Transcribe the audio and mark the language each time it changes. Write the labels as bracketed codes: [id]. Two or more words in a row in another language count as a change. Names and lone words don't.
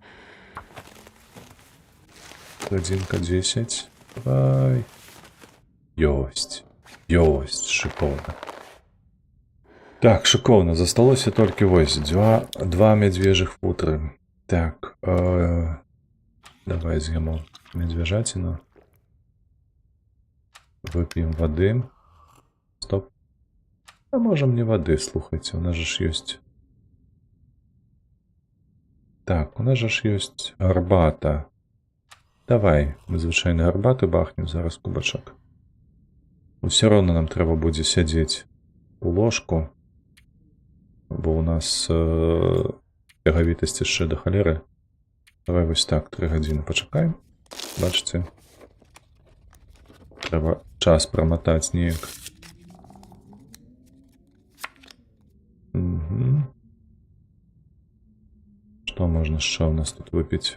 [be] 1:10. Давай. Ёсць, шыкоўна. Так, шыкоўна, засталося толькі вось два медвежых футры. Так, давай з'емо медвежатину. [ru] Выпьем воды. Стоп. А можем не воды, слухайте, у нас же ж есть... Так, у нас же ж есть гарбата. [be] Давай, мы звычайно гарбаты бахнем зараз кубачок. [ru] Все равно [be] нам трэба будзе сядзець у ложку, бо у нас цягавітасць яшчэ да халеры. Давай вось так, 3 гадзіны пачакаем. Бачыце? Трэба час праматаць неяк. Што можна яшчэ у нас тут выпіць?